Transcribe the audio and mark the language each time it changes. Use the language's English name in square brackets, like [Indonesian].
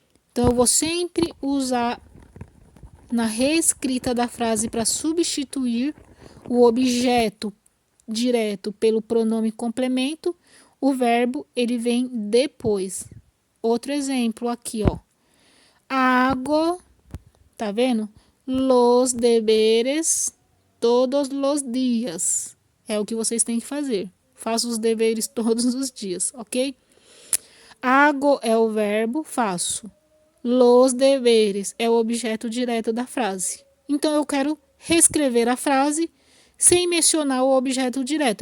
[Portuguese] Então, eu vou sempre usar na reescrita da frase para substituir o objeto direto pelo pronome complemento, o verbo ele vem depois. Outro exemplo aqui, ó. Hago, tá vendo? [Spanish] Los deberes todos los dias. [Portuguese] É o que vocês têm que fazer. Faço os deveres todos os dias, ok? Hago é o verbo, faço. Los deveres é o objeto direto da frase. Então, eu quero reescrever a frase sem mencionar o objeto direto.